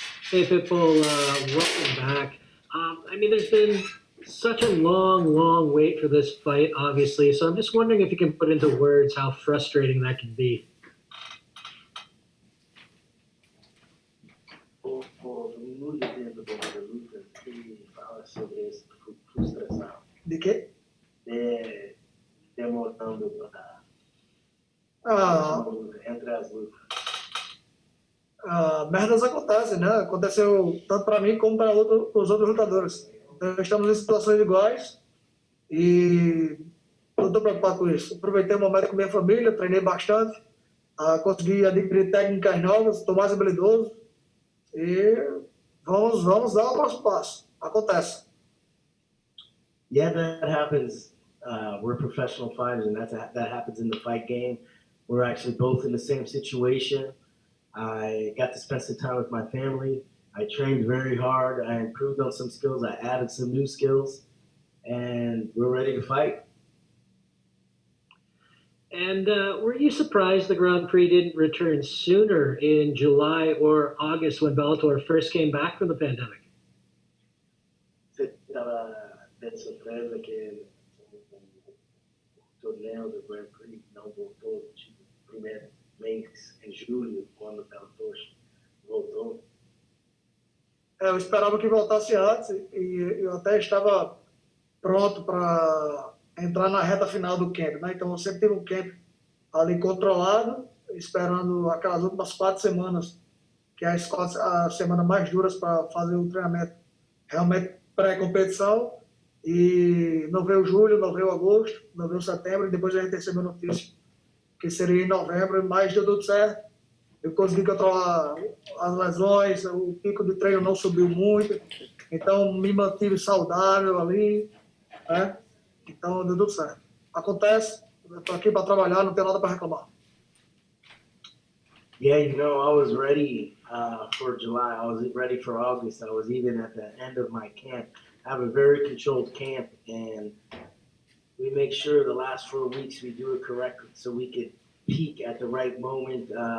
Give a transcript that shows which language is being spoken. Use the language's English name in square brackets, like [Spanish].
[English] Hey, Pitbull, welcome back. I mean, there's been such a long wait for this fight, obviously. So I'm just wondering if you can put into words how frustrating that can be. [Portuguese] O mundo dentro da luta que fala sobre essa frustração, De quê? de demorando para Ah, entre as lutas. merdas acontecem, né? Aconteceu tanto para mim como para os outros lutadores. Então, estamos em situações iguais e não estou preocupado com isso. Aproveitei o momento com minha família, treinei bastante, consegui adquirir técnicas novas, estou mais habilidoso e vamos dar o próximo passo. Acontece. [English] Yeah, that happens. We're professional fighters, and that happens in the fight game. We're actually both in the same situation. I got to spend some time with my family. I trained very hard. I improved on some skills. I added some new skills, and we're ready to fight. And were you surprised the Grand Prix didn't return sooner in July or August when Bellator first came back from the pandemic? [Portuguese] Você estava de surpresa que o torneio do Grand Prix não voltou, tipo, primeiro mês em julho, quando o Bellator voltou. Eu esperava que voltasse antes e eu até estava pronto para entrar na reta final do camp, né? Então eu sempre tive um camp ali controlado, esperando aquelas últimas 4 semanas, que é as semanas mais duras para fazer o treinamento realmente pré-competição. E não veio julho, não veio agosto, não veio setembro, e depois a gente recebeu notícia que seria em novembro, mas deu tudo certo. Eu consegui controlar as lesões, o pico de treino não subiu muito, então me mantive saudável ali, né? Então deu tudo certo. Acontece, eu estou aqui para trabalhar, não tenho nada para reclamar. [English] Yeah, I was ready for July. I was ready for August. I was even at the end of my camp. I have a very controlled camp, and we make sure the last 4 weeks we do it correctly so we could peak at the right moment.